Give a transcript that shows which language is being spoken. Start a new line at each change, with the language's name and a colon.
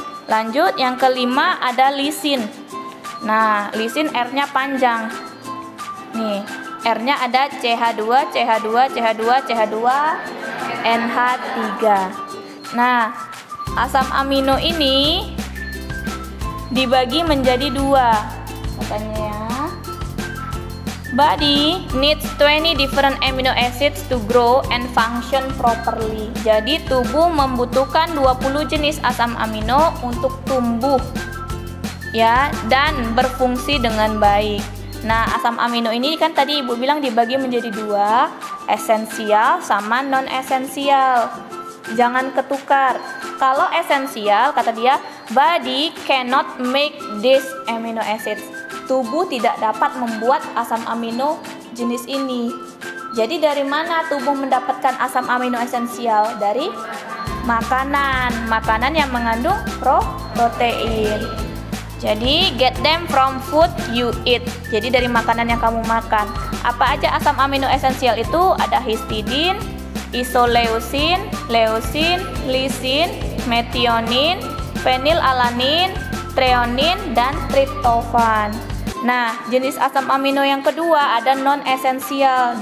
Indonesian: Lanjut, yang kelima ada lisin. Nah, lisin R-nya panjang. Nih, R-nya ada CH2, CH2, CH2, CH2, NH3. Nah, asam amino ini dibagi menjadi 2. Katanya ya.
English: Body needs 20 different amino acids to grow and function properly.
Indonesian: Jadi tubuh membutuhkan 20 jenis asam amino untuk tumbuh, ya, dan berfungsi dengan baik. Nah, asam amino ini kan tadi Ibu bilang dibagi menjadi 2, esensial sama non esensial. Jangan ketukar. Kalau esensial, kata dia,
English: body cannot make these amino acids.
Indonesian: Tubuh tidak dapat membuat asam amino jenis ini. Jadi dari mana tubuh mendapatkan asam amino esensial? Dari makanan. Makanan yang mengandung protein. Jadi
English: get them from food you eat.
Indonesian: Jadi dari makanan yang kamu makan. Apa aja asam amino esensial itu? Ada histidin, isoleusin, leusin, lisin, metionin, fenilalanin, treonin, dan triptofan. Nah, jenis asam amino yang kedua ada non esensial.